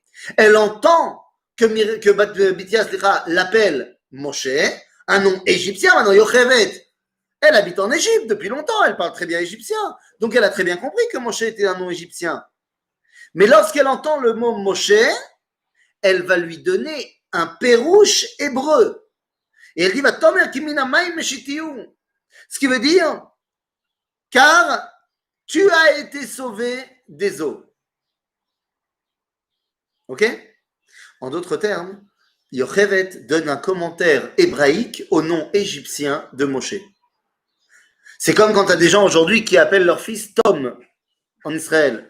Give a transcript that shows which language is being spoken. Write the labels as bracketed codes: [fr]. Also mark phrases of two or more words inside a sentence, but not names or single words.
[fr] Elle entend que Bitya l'appelle Moshe, un nom égyptien, maintenant Yochevet. Elle habite en Égypte depuis longtemps, elle parle très bien égyptien. Donc elle a très bien compris que Moshe était un nom égyptien. Mais lorsqu'elle entend le mot Moshe, elle va lui donner un pérouche hébreu. Et elle dit, [he] ותאמר כי מן המים משיתיהו. [fr] Ce qui veut dire, car tu as été sauvé des eaux. Ok? En d'autres termes, Yochevet donne un commentaire hébraïque au nom égyptien de Moshe. C'est comme quand tu as des gens aujourd'hui qui appellent leur fils Tom en Israël.